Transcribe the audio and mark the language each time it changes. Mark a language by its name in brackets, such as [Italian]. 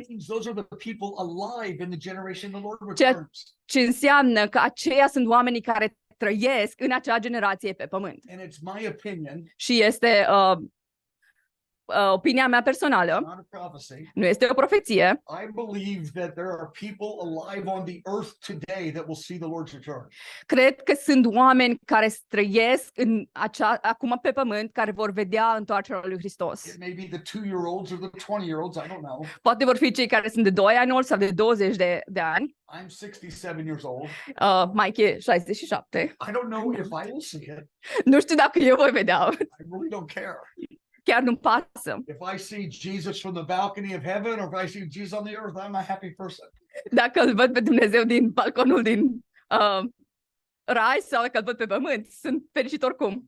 [English] It means those are the people alive in the generation the Lord [Romanian] Ceea [English] returns. [Romanian] ce înseamnă că aceia sunt oamenii care trăiesc în acea generație pe pământ. [English] And it's my opinion, [Romanian] Și este opinia mea personală, [English] not a prophecy. [Romanian] nu este o profeție. [English] I believe that there are people alive on the earth today that will see the Lord's return. [Romanian] Cred că sunt oameni care trăiesc acum pe pământ, care vor vedea întoarcerea lui Hristos. [English] It may be the 2-year-olds or the 20-year-olds, I don't know. [Romanian] Poate vor fi cei care sunt de 2 ani sau de 20 de ani. [English] I'm 67 years old. [Romanian] Mike e 67. [English] I don't know if I will see it. [Romanian] Nu știu dacă eu voi vedea. [English] I really don't care. [Romanian] Chiar nu-mi pasă. [English] If I see Jesus from the balcony of heaven or if I see Jesus on the earth, I'm a happy person. [Romanian] Dacă îl văd pe Dumnezeu din balconul din rai sau dacă îl văd pe pământ, sunt fericit oricum.